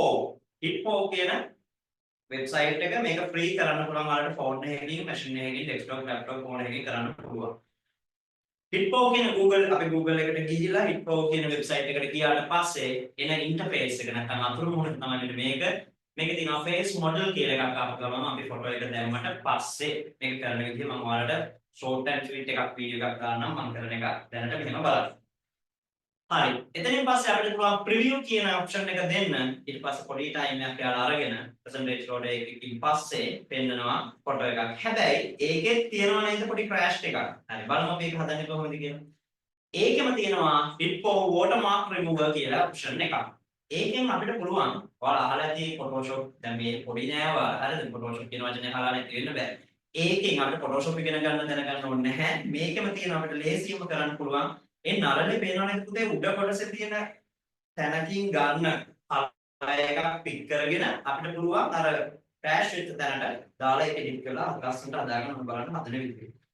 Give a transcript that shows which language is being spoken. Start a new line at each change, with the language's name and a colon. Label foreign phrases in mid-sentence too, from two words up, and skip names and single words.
Sinhala: Hitpo කියන වෙබ්සයිට් එක මේක ෆ්‍රී කරන්න පුළුවන් ඔයාලට ෆෝන් එකකින් මැෂින් එකකින්
English: desktop laptop phone
Sinhala: එකකින් කරන්න පුළුවන්. Hitpo කියන Google එකට ගිහිල්ලා Hitpo කියන වෙබ්සයිට් එකට ගියාට පස්සේ එන ඉන්ටර්ෆේස් එක නැත්නම් අතුරු මුහුණ තමයි මේක තියෙනවා
English: face model
Sinhala: කියලා එකක් අපිට ගමම අපි ෆොටෝ එක දැම්මට පස්සේ මේක කරන විදිහ මම ඔයාලට
English: short and sweet
Sinhala: එකක් වීඩියෝ එකක් දාන්නම් මම කරන එක දැනට මෙහෙම බලන්න. හරි. එතනින් පස්සේ අපිට පුළුවන් preview කියන option එක දෙන්න. ඊට පස්සේ පොඩි time එකක් යාලා අරගෙන
English: percentage load
Sinhala: එකකින් පස්සේ පෙන්නනවා ෆොටෝ එකක්. හැබැයි ඒකෙත් තියෙනවා නේද පොඩි crash එකක්. හරි. බලමු මේක හදන්නේ කොහොමද කියලා. ඒකෙම තියෙනවා Hitpo
English: watermark remover
Sinhala: කියලා option එකක්. ඒකෙන් අපිට පුළුවන් ඔයාලා අහලා ඇති Photoshop දැන් මේ පොඩි නෑවා හරිද Photoshop කියන වචනේ අහලා නැති වෙන්න බෑ. ඒකෙන් අපිට Photoshop ඉගෙන ගන්න දැනගන්න ඕනේ නැහැ. මේකෙම තියෙන අපිට ලේසියෙන්ම කරන්න පුළුවන්. ඒ නරලේ පේනවා නේද පුතේ උඩ කොටසේ තියෙන තැනකින් ගන්න එකක් පික් කරගෙන අපිට පුළුවන් අර ක්‍රෑෂ් වෙච්ච තැනට දාලා ඒක එඩිට් කරලා ලස්සනට හදාගන්න බලන්න හදන විදිහ.